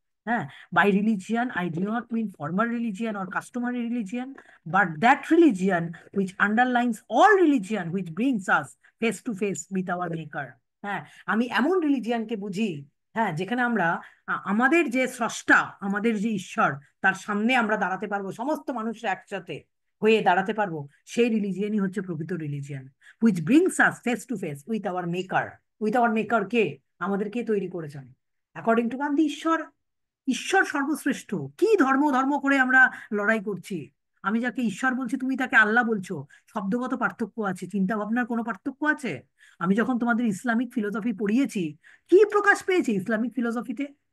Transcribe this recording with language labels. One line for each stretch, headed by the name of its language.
English: হ্যাঁ, by religion I do not mean formal religion or customary religion, but that religion which underlines all religion which brings us face to face with our maker।
Bangla: হ্যাঁ, আমি এমন রিলিজিয়ানকে বুঝি, হ্যাঁ, যেখানে আমরা আমাদের যে স্রষ্টা, আমাদের যে ঈশ্বর, তার সামনে আমরা দাঁড়াতে পারবো, সমস্ত মানুষরা একসাথে হয়ে দাঁড়াতে পারবো। সেই রিলিজিয়ানই হচ্ছে প্রকৃত religion,
English: which brings us face to face with our maker। With our maker
Bangla: কে? আমাদেরকে তৈরি করেছেন।
English: according to Gandhi,
Bangla: ঈশ্বর, ঈশ্বর সর্বশ্রেষ্ঠ। কি ধর্ম ধর্ম করে আমরা লড়াই করছি? আমি যাকে ঈশ্বর বলছি, তুমি তাকে আল্লাহ বলছো। শব্দগত পার্থক্য আছে, চিন্তা ভাবনার কোনো পার্থক্য আছে? আমি যখন তোমাদের ইসলামিক ফিলোসফি পড়িয়েছি, কি প্রকাশ পেয়েছে ইসলামিক ফিলোসফিতে?